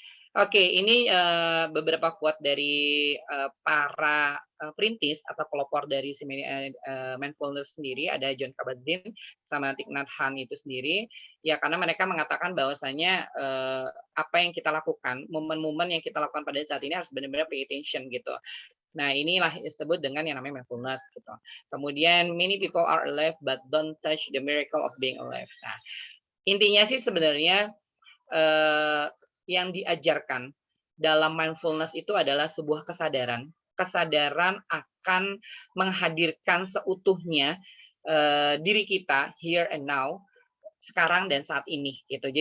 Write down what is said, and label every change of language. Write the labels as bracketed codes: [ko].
[id] Oke, ini beberapa quote dari para perintis atau pelopor dari mindfulness sendiri, ada John Kabat-Zinn sama Thich Nhat Hanh itu sendiri. Ya, karena mereka mengatakan bahwasanya apa yang kita lakukan, momen-momen yang kita lakukan pada saat ini harus benar-benar [en] pay attention [id] gitu. Nah, inilah disebut dengan yang namanya mindfulness gitu. Kemudian [en] many people are alive but don't touch the miracle of being alive. [id] Nah, intinya sih sebenarnya yang diajarkan dalam mindfulness itu adalah sebuah kesadaran akan menghadirkan seutuhnya diri kita [en] here and now, [id] sekarang dan saat ini gitu.